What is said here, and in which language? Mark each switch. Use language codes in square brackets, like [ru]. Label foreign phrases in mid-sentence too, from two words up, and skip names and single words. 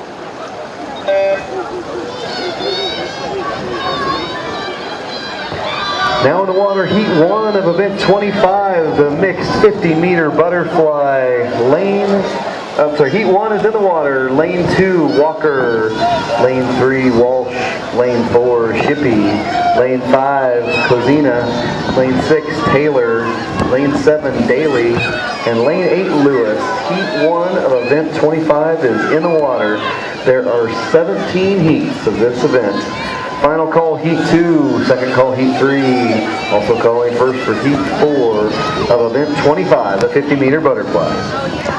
[en] Now in the water, heat 1 of event 25, the mixed 50-meter butterfly heat 1 is in the water. Lane 2, Walker. Lane 3, Walsh. Lane 4, Shippey. Lane 5, Cozina. Lane 6, Taylor. Lane 7, Daly. And lane 8, Lewis. Heat 1 of event 25 is in the water. There are 17 heats of this event. Final call heat 2, second call heat 3. Also calling first for heat 4 of event 25, the 50-meter butterfly.